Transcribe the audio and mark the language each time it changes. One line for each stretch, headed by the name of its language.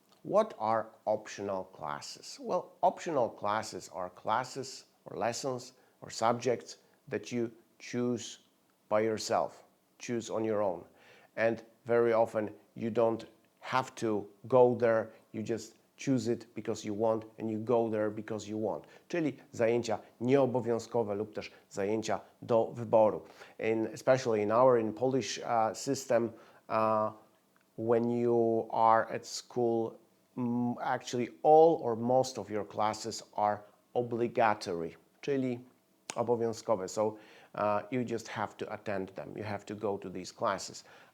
English: What are optional classes? Well, optional classes are classes or lessons or subjects that you choose by yourself, choose on your own. And very often you don't have to go there, you just choose it because you want and you go there because you want.
Polish: Czyli zajęcia nieobowiązkowe lub też zajęcia do wyboru.
English: Especially in Polish system, when you are at school, actually all or most of your classes are obligatory,
Polish: czyli obowiązkowe.
English: So you just have to attend them. You have to go to these classes.